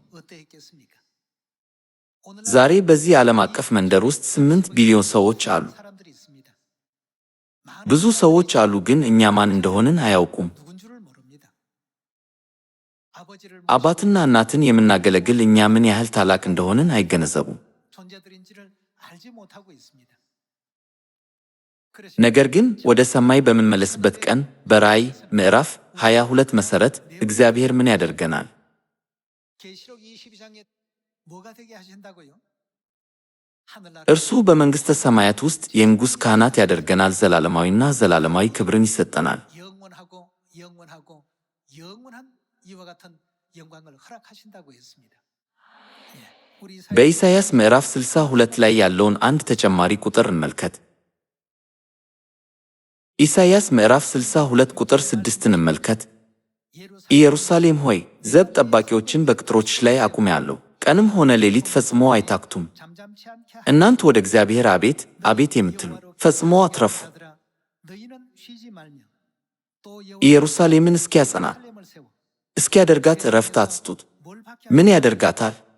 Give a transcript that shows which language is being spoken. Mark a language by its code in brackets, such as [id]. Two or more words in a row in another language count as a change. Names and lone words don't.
[am] ዛሬ በዚህ ዓለም አቀፍ መንደር ውስጥ 8 ቢሊዮን ሰዎች አሉ። ብዙ ሰዎች አሉ፣ ግን እኛ ማን እንደሆንን አያውቁም። አባትና እናትን የምናገለግል እኛ ምን ያህል ታላቅ እንደሆንን አይገነዘቡም። ነገር ግን ወደ ሰማይ በምንመለስበት ቀን በራእይ ምዕራፍ 22 መሠረት እግዚአብሔር ምን ያደርገናል? እርሱ በመንግሥተ ሰማያት ውስጥ የንጉሥ ካህናት ያደርገናል። ዘላለማዊና ዘላለማዊ ክብርን ይሰጠናል። [ko] 영원하고 영원한 이와 같은 영광을 허락하신다고 했습니다. [am] በኢሳይያስ ምዕራፍ 62 ላይ ያለውን አንድ ተጨማሪ ቁጥር እንመልከት። ኢሳይያስ ምዕራፍ 62 ቁጥር 6 እንመልከት። ኢየሩሳሌም ሆይ ዘብ ጠባቂዎችን በቅጥሮችሽ ላይ አቁሜአለሁ፣ ቀንም ሆነ ሌሊት ፈጽሞ አይታክቱም። እናንተ ወደ እግዚአብሔር አቤት አቤት የምትሉ ፈጽሞ አትረፉ። ኢየሩሳሌምን እስኪያጸና እስኪያደርጋት ዕረፍት አትስጡት። ምን ያደርጋታል?